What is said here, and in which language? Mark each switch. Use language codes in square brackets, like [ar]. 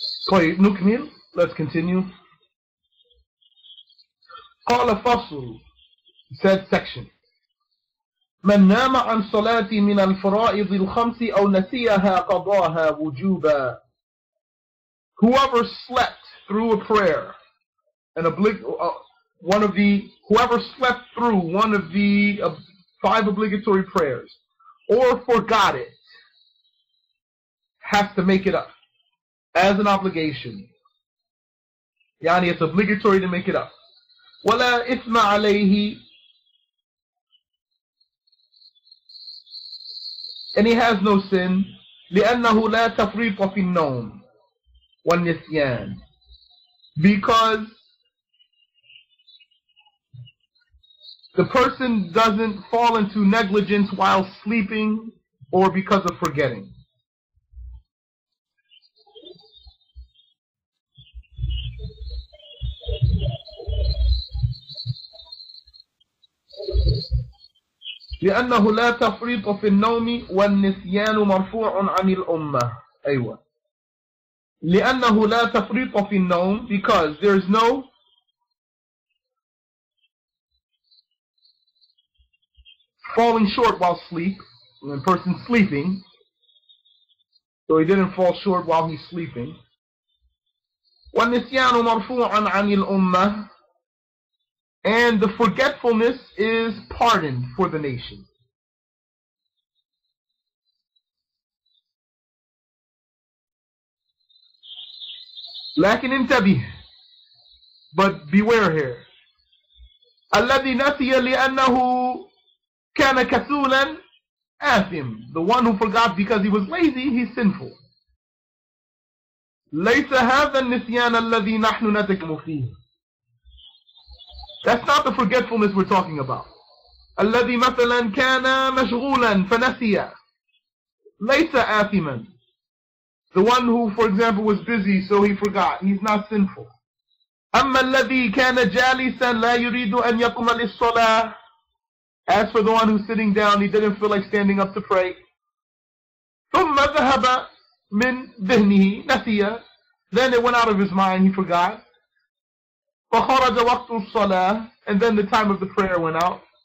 [ar] طيب نكمل. [en] Let's continue. [ar] قال فصل, [en] said section. [ar] من نام عن صلاة من الفرائض الخمس أو نسيها قضاها وجوبا. [en] Whoever slept through a prayer, whoever slept through one of the 5 obligatory prayers, or forgot it, has to make it up as an obligation. Yani it's obligatory to make it up. [ar] ولا إثم عليه, [en] and he has no sin. [ar] لأنه لا تفريط في النوم والنسيان, [en] because the person doesn't fall into negligence while sleeping or because of forgetting. [ar] لأنه لا تفريط في النوم والنسيان مرفوع عن الأمة. أيوة. لأنه لا تفريط في النوم, [en] because there is no falling short while sleep. When a person's sleeping, so he didn't fall short while he's sleeping. [ar] والنسيان مرفوع عن الأمة, [en] and the forgetfulness is pardoned for the nation. [ar] لكن انتبه, [en] but beware here. [ar] الذي نسي لأنه كان كسولا athim. [en] The one who forgot because he was lazy, he's sinful. [ar] ليس هذا النسيان الذي نحن نتكلم فيه. [en] That's not the forgetfulness we're talking about. [ar] الذي مثلا كان مشغولا فنسي. ليس آثما. [en] The one who, for example, was busy, so he forgot. He's not sinful. [ar] أما الذي كان جالسا لا يريد أن يقوم للصلاة. [en] As for the one who's sitting down, he didn't feel like standing up to pray. [ar] ثم ذهب من ذهنه نسي. [en] Then it went out of his mind, he forgot. [ar] فخرج وقت الصلاة. [en] And then the time of the prayer went out.